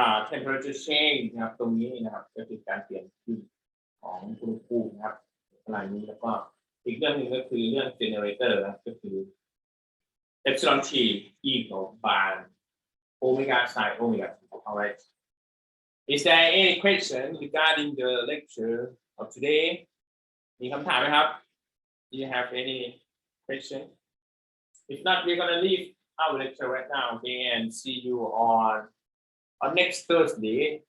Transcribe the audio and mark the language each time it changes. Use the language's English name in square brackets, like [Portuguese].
[Thai] temperature change นะครับตรงนี้นะครับก็คือการเปลี่ยนขึ้นของอุณหภูมินะครับอะไรนี้แล้วก็อีกเรื่องหนึ่งก็คือเรื่อง generator นะก็คือ [English] epsilon t equal bar omega sin omega. All right. Is there any question regarding the lecture of today? [Thai] มีคำถามไหมครับ [English] Do you have any question? If not, we're gonna leave our lecture right now, okay, and see you on next Thursday.